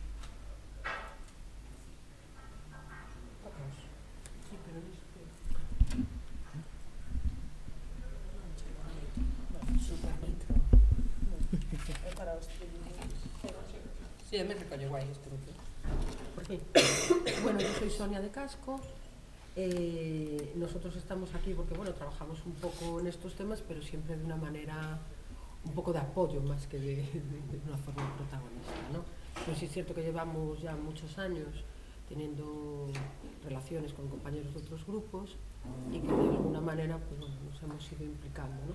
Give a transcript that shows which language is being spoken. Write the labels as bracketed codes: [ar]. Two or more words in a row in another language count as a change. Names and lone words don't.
[gl] Sí, pero non sei. Super micro. É para os trillinos. Sí, me recolle guai isto. Por fin. Bueno, [es] yo soy Sonia de Casco. Nosotros estamos aquí porque, bueno, trabajamos un poco en estos temas, pero siempre de una manera un poco de apoyo más que de una forma protagonista, ¿no? Pero sí es cierto que llevamos ya muchos años teniendo relaciones con compañeros de otros grupos y que de alguna manera, pues, bueno, nos hemos ido implicando, ¿no?